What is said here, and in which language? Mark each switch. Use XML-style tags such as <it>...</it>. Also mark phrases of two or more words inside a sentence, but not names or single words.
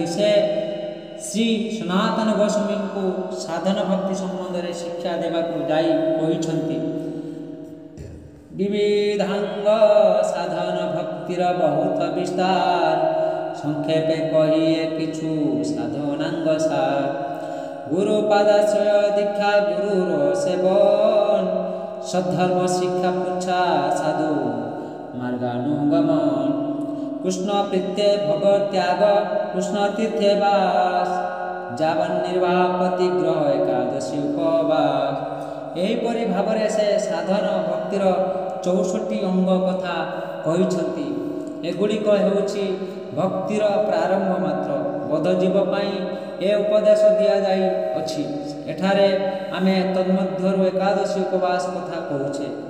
<or>ସେ ଶ୍ରୀ ସନାତନ ଗୋସ୍ୱାମୀଙ୍କୁ ସାଧନ ଭକ୍ତି ସମ୍ବନ୍ଧରେ ଶିକ୍ଷା ଦେବାକୁ ଯାଇ କହିଛନ୍ତି।</or> <bn>বিবিধাঙ্গ সাধন ভক্তির বহুত বিস্তার সংক্ষেপে কহিয়ে কিছু সাধনাঙ্গ সার। গুরু পাদাশ্রয় দীক্ষা গুরুর সেবন সদ্ধর্ম শিক্ষা পুচ্ছা সাধু মার্গানুগমন। কৃষ্ণ প্রীত্যে ভগত ত্যাগ কৃষ্ণ তীর্থে বাস যাবন নির্বাহ প্রতিগ্রহ একাদশী উপবাস।</bn> <or>ଏହିପରି ଭାବରେ ସେ ସାଧନ ଭକ୍ତିର 64 ଅଙ୍ଗ କଥା କହିଛନ୍ତି। ଏଗୁଡ଼ିକ ହେଉଛି ଭକ୍ତିର ପ୍ରାରମ୍ଭ ମାତ୍ର। ବଦ୍ଧଜୀବ ପାଇଁ ଏ ଉପଦେଶ ଦିଆଯାଇଅଛି। ଏଠାରେ ଆମେ ତନ୍ମଧ୍ୟରୁ ଏକାଦଶୀ ଉପବାସ କଥା କହୁଛେ।</or>